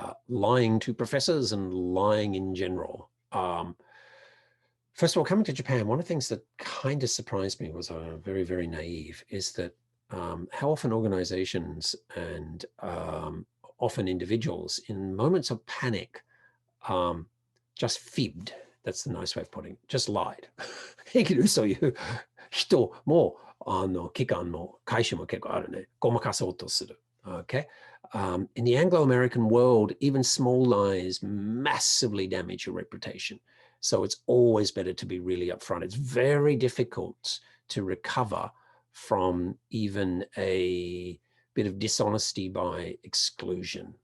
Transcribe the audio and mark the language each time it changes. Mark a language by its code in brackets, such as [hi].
[en] Lying to professors and lying in general. First of all, coming to Japan, one of the things that kind of surprised me was very, very naive, is that how often organizations and often individuals in moments of panic just fibbed. That's the nice way of putting it, just lied. [ja] 平気で嘘を言う人も機関も会社も結構あるね。ごまかそうとする。 [en] Okay? In the Anglo-American world, even small lies massively damage your reputation. So it's always better to be really upfront. It's very difficult to recover from even a bit of dishonesty by exclusion.